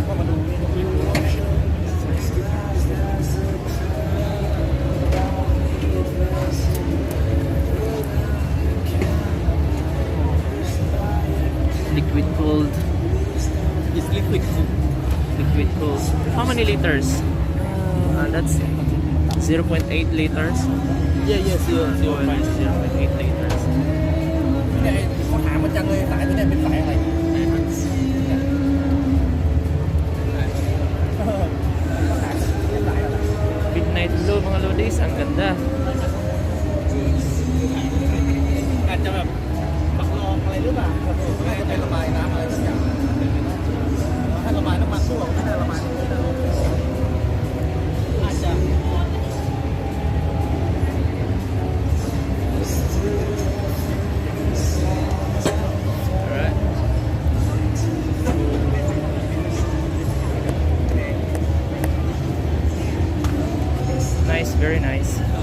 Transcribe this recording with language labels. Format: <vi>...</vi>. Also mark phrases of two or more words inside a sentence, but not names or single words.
<en>Liquid cooled. It's liquid. Liquid cooled. How many liters? That's 0.8 liters. Yeah, yeah, zero, 0.8 liters.</en> <th>เขาถามมันจังเลยสายตัวนี้เป็นสายอะไร</th> <en>Midnight blue</en> <tl>mga lodis, ang ganda.</tl> <th>อาจจะแบบปักรองอะไรหรือเปล่าน่าจะเป็นระบายน้ำอะไรสักอย่างถ้าระบายน้ำมันรั่วไม่ได้ระบายอาจจะ</th> <en>Alright. Nice, very nice.</en>